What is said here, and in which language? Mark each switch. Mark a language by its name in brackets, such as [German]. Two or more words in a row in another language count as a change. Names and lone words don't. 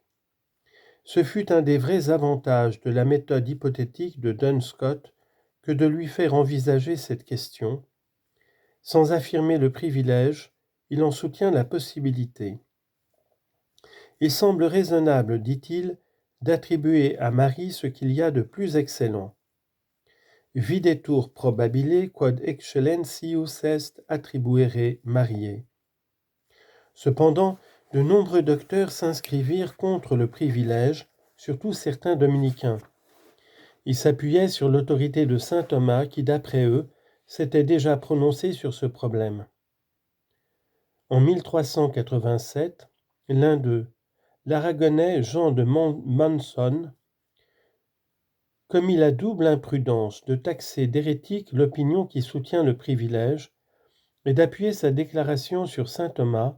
[French] Ce fut un des vrais avantages de la méthode hypothétique de Duns Scotus que de lui faire envisager cette question. Sans affirmer le privilège, il en soutient la possibilité. Il semble raisonnable, dit-il, d'attribuer à Marie ce qu'il y a de plus excellent. [Latin] Videtur probabile quod excellentius est attribuere Mariae. [French] Cependant, de nombreux docteurs s'inscrivirent contre le privilège, surtout certains dominicains. Ils s'appuyaient sur l'autorité de saint Thomas qui, d'après eux, s'était déjà prononcé sur ce problème. En 1387, l'un d'eux, l'Aragonais Jean de Manson, commit la double imprudence de taxer d'hérétique l'opinion qui soutient le privilège et d'appuyer sa déclaration sur saint Thomas.